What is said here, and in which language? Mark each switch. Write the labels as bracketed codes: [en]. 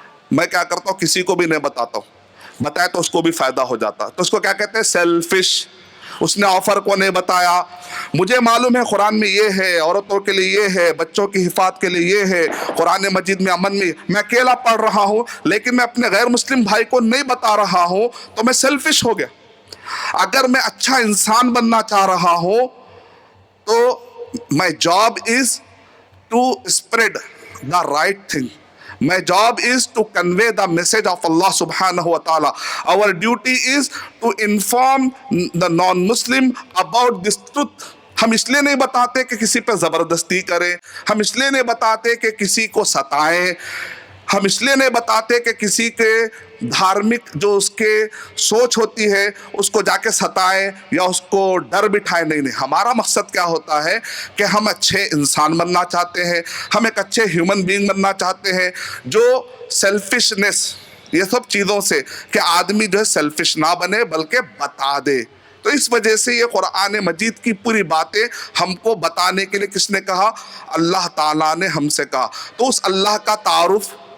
[ur] میں کیا کرتا ہوں کسی کو بھی نہیں بتاتا ہوں، بتایا تو اس کو بھی فائدہ ہو جاتا، تو اس کو کیا کہتے ہیں، سیلفش۔ اس نے آفر کو نہیں بتایا، مجھے معلوم ہے قرآن میں یہ ہے، عورتوں کے لیے یہ ہے، بچوں کی حفاظت کے لیے یہ ہے، قرآن مجید میں امن میں اکیلا پڑھ رہا ہوں، لیکن میں اپنے غیر مسلم بھائی کو نہیں بتا رہا ہوں، تو میں سیلفش ہو گیا۔ اگر میں اچھا انسان بننا چاہ رہا ہوں تو [en] my job is to spread the right thing. My job is to convey the message of Allah subhanahu wa ta'ala. Our duty is to inform the non-Muslim about this truth. [ur] ہم اس لیے نہیں بتاتے کہ کسی پہ زبردستی کریں، ہم اس لیے نہیں بتاتے کہ کسی کو ستائیں، ہم اس لیے نہیں بتاتے کہ کسی کے دھارمک جو اس کے سوچ ہوتی ہے اس کو جا کے ستائیں یا اس کو ڈر بٹھائیں، نہیں، ہمارا مقصد کیا ہوتا ہے کہ ہم اچھے انسان بننا چاہتے ہیں، ہم ایک اچھے ہیومن بینگ بننا چاہتے ہیں، جو سیلفشنس، یہ سب چیزوں سے کہ آدمی جو ہے سیلفش نہ بنے بلکہ بتا دے۔ تو اس وجہ سے یہ قرآن مجید کی پوری باتیں ہم کو بتانے کے لیے کس نے کہا؟ اللہ تعالیٰ نے ہم سے کہا۔ تو اس اللہ کا تعارف